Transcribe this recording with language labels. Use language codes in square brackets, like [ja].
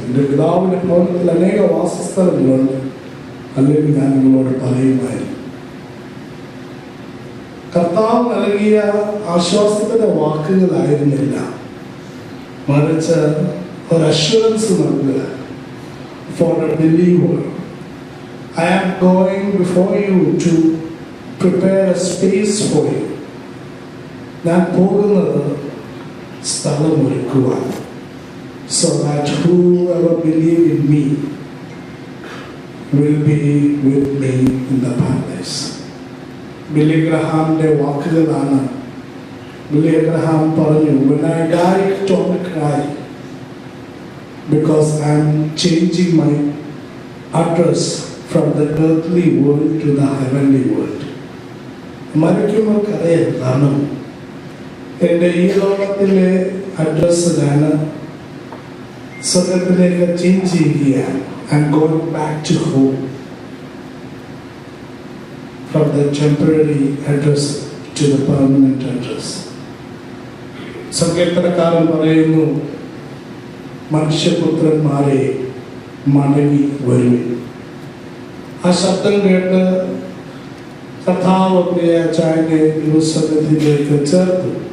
[ml] എൻ്റെ പിതാവിൻ്റെ ഭവനത്തിൽ അനേക വാസസ്ഥലങ്ങളുണ്ട്, അല്ലെങ്കിൽ ഞാൻ നിങ്ങളോട് പറയുമായിരുന്നു. കർത്താവ് നൽകിയ ആശ്വാസത്തിന്റെ വാക്കുകളായിരുന്നില്ല, മറിച്ച് ഒരു അഷ്വറൻസ് നൽകുക. [en] For a believer, I am going before you to prepare a space for you. [ml] ഞാൻ പോകുന്നത് സ്ഥലമൊരുക്കുവാൻ, [en] so that whoever believe in me will be with me in the paradise. [ml] Billy ഗ്രഹാമിന്റെ വാക്കുകളാണ്. ബില്ലി ഗ്രഹാം പറഞ്ഞു, [en] when I die, don't cry, because I am changing my address from the earthly world to the heavenly world. [ml] മരിക്കുമ്പോൾ കരയാൻ കാരണം എൻ്റെ ഈ ലോകത്തിലെ address ഞാൻ സ്വർഗത്തിലേക്ക് ചേഞ്ച് ചെയ്യുകയാണ്. [en] I am going back to home from the temporary address to the permanent address. [ml] സങ്കീർത്തനക്കാരൻ പറയുന്നു, മനുഷ്യപുത്രന്മാരെ മടങ്ങി വരുവിൻ. ആ ശബ്ദം കേട്ട് കർത്താവ് പ്രിയച്ചായനെ ദൈവസന്നിധിയിലേക്ക് ചേർത്തു.